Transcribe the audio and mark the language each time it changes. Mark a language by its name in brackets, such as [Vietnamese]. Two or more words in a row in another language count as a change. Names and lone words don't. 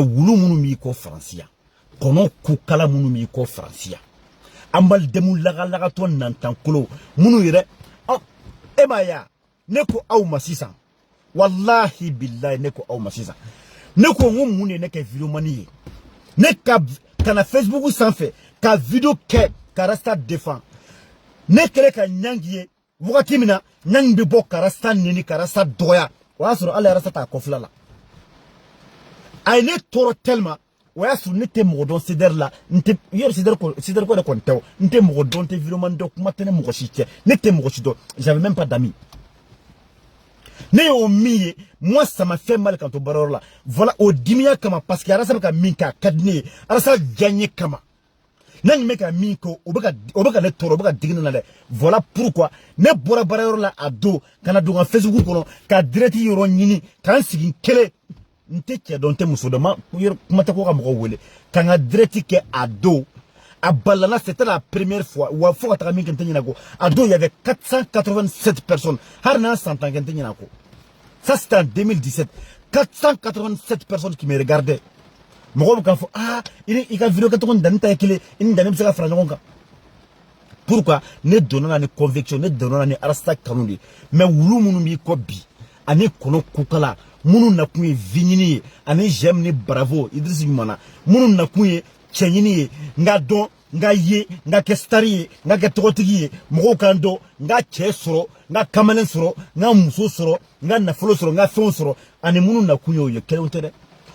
[Bambara] wulu minnu b'i kɔ Faransiya kɔnɔ kukala minnu b'i kɔ Faransiya an balidɛmu lagalagatɔ nantankolo minnu yɛrɛ e m'a ye ne ko aw ma sisan [Arabic] wallahi billahi [Bambara] ne ko aw ma sisan ne ko n ko mun de ne kɛ vidéomani ye ne ka na Facebook sanfɛ ka vidéo kɛ ka arasta défend ne kɛlen ka ɲangi ye wagati min na ɲangi bɛ bɔ ka arasta neni ka arasta dɔgɔya o y'a sɔrɔ hali arasta t'a kɔfila la a ye ne tɔɔrɔ tellement o y'a sɔrɔ ne tɛ mɔgɔ dɔn CDR la n tɛ yɔrɔ CDR ko yɛrɛ kɔni tɛ o n tɛ mɔgɔ dɔn n tɛ vidéoman dɔn kuma tɛ ne mɔgɔ si cɛ ne tɛ mɔgɔ si dɔn [French] j'avais même pas d'amis [Bambara] ne y'o min ye [French] moi ça m'a fait mal quand [Bambara] to baarayɔrɔ la voilà o dimiya kama [French] parce que [Bambara] arasa bɛ ka min kɛ a ka di ne ye arasa diya n ye kama n'a ɲin bɛ ka min kɛ o bɛ ka ne tɔɔrɔ o bɛ ka digi ne na dɛ [French] voilà pourquoi [Bambara] ne bɔra baarayɔrɔ la a don ka na don n ka Facebook kɔnɔ ka direct yɔrɔ ɲini k'an sigi kelen n tɛ cɛ dɔn n tɛ muso dɔn kuma tɛ ko ka mɔgɔw wele ka n ka direct kɛ a don a balana [French] c'était la première fois [Bambara] wa fo ka taga min kɛ n tɛ ɲinɛ ko a don [French] il y avait 487 personnes [Bambara] hali n'a san tan kɛ n tɛ ɲinɛ ko [French] ça c'était en 2017 487 personnes qui me regardaient [Bambara] mɔgɔw bɛ k'a fɔ i ka vidéo kɛcogo ni danni ta ye kelen i ni danni bɛ se ka fara ɲɔgɔn kan pourquoi ne donna na ni conviction ne donna na ni arasta kanu de mais wulu minnu b'i kɔ bi ani kɔnɔ kukala minnu nakun ye vie ɲini ye ani j'aime ni bravo Idrissa Ɲumana minnu nakun ye cɛ ɲini ye n ka dɔn n ka ye n ka kɛ star ye n ka kɛ tɔgɔtigi ye mɔgɔw k'an dɔn n ka cɛ sɔrɔ n ka kamalen sɔrɔ n ka muso sɔrɔ n ka nafolo sɔrɔ n ka fɛnw sɔrɔ ani minnu nakun ye o ye kelenw tɛ dɛ